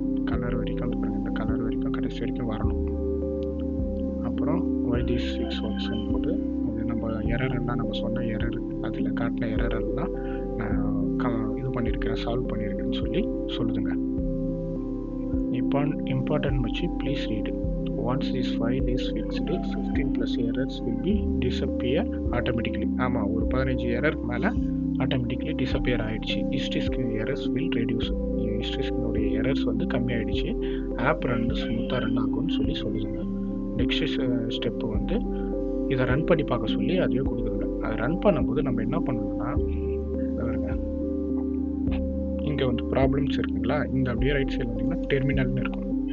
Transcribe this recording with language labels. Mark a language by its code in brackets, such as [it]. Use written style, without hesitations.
[ta] Colour வரைக்கும் வந்து பாருங்கள், இந்த கலர் வரைக்கும் கடைசி வரைக்கும் வரணும். அப்புறம் ஒய் திஸ் 6 ஒர்க்ஸ்ன்னு போட்டு அது நம்ம எரர் எல்லாம் நம்ம சொன்ன எரர் அதில் காட்டின எரர் எல்லாம் நான் இது பண்ணியிருக்கிறேன், சால்வ் பண்ணியிருக்கேன்னு சொல்லி சொல்லுதுங்க. இப்போ இம்பார்ட்டன்ட் வச்சு please read. [en] Once this file is fixed, 15 plus errors will be disappear automatically. [ta] ஆமாம், ஒரு 15 எரருக்கு மேலே ஆட்டோமேட்டிக்லி டிஸப்பியர் ஆகிடுச்சு. [en] History screen errors will reduce. [ta] History ஸ்கிரீனுடைய errors வந்து கம்மியாயிடுச்சு. ஆப் ரன் ஸ்மூத்தாக ரன் ஆகும்னு சொல்லி சொல்லுதுங்க. நெக்ஸ்ட் ஸ்டெப்பு வந்து இதை ரன் பண்ணி பார்க்க சொல்லி அதுவே கொடுக்குதுங்க. அதை ரன் பண்ணும்போது நம்ம என்ன பண்ணணும்னா, இங்கே வந்து ப்ராப்ளம்ஸ் இருக்குங்களா, இங்கே அப்படியே ரைட் சைடில் வந்தீங்கன்னா டெர்மினல்னு இருக்கும்.